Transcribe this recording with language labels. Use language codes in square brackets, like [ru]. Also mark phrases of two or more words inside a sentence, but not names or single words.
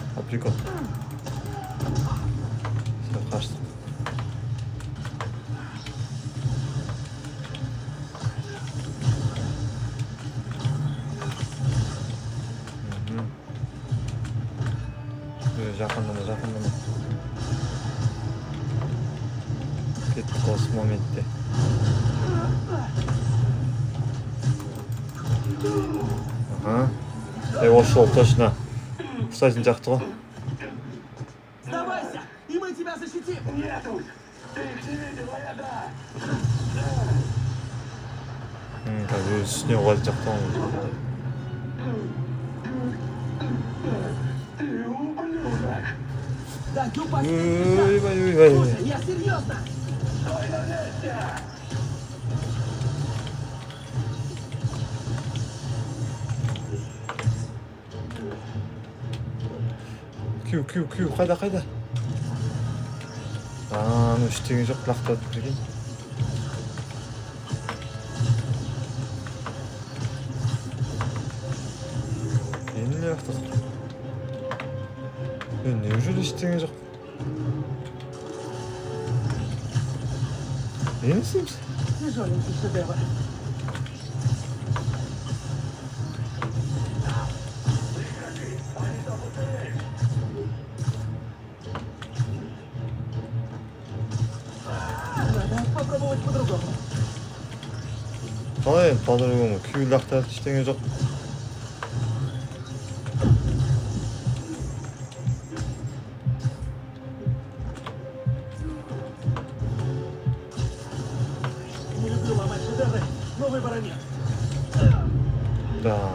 [ru] прикол. Все, [kk] қаштық. Жақындама. Кеттік осы моментте. [ru] Ага. [kk] Ошол, [ru] точно. Кстати, [kk] жақты ғой. [ru] Сдавайся, и мы тебя защитим! Нет уж, ты их не видел, а я да. [kk] Қазір үстіне қойып жақты ғой. [ru] Ты ублюдок. Даю последний шанс! Ой. Слушай, я серьезно! Стой на месте. [kk] Кю, қайда? Ну ештеңе жоқ, лақтырып берген. Енді не лақтырдық? Неужели ештеңе жоқ? Не істейміз? [ru] Тяжеленький шедевр. Надо попробовать по-другому. [kk] Қалай енді по-другому? Күй лақтырып ештеңе жоқ. [ru] Не люблю ломать шедевры, но выбора нет. Да.